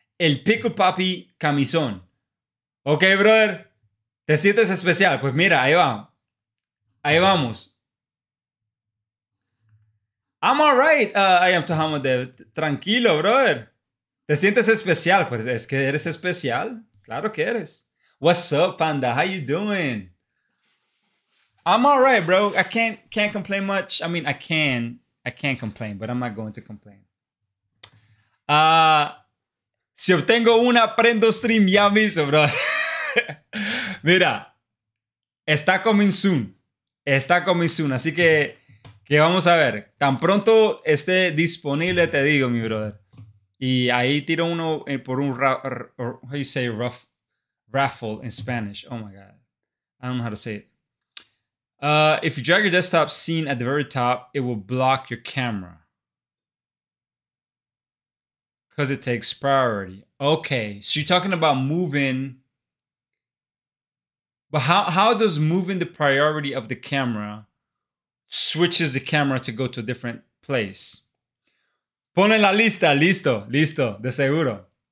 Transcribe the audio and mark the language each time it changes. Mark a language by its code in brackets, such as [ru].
[es] El Pickle Papi camisón. Ok, brother. ¿Te sientes especial? Pues mira, ahí va. Ahí vamos. [en] I'm alright. I am Tahama Dev. [es] Tranquilo, brother. ¿Te sientes especial? Pues es que eres especial. Claro que eres. [en] What's up, Panda? How you doing? I'm alright, bro. I can't complain much. I mean, I can complain, but I'm not going to complain. [es] Si obtengo una, prendo stream ya mismo, bro. Mira, está [en] coming soon. [es] Así que vamos a ver. Tan pronto esté disponible, te digo, mi brother. Y ahí tiro uno por un [en] how you say raffle in Spanish. Oh my God. I don't know how to say it. If you drag your desktop scene at the very top, it will block your camera because it takes priority. Okay, so you're talking about moving, but how does moving the priority of the camera switches the camera to go to a different place? [es] Pon en la lista, listo, de seguro.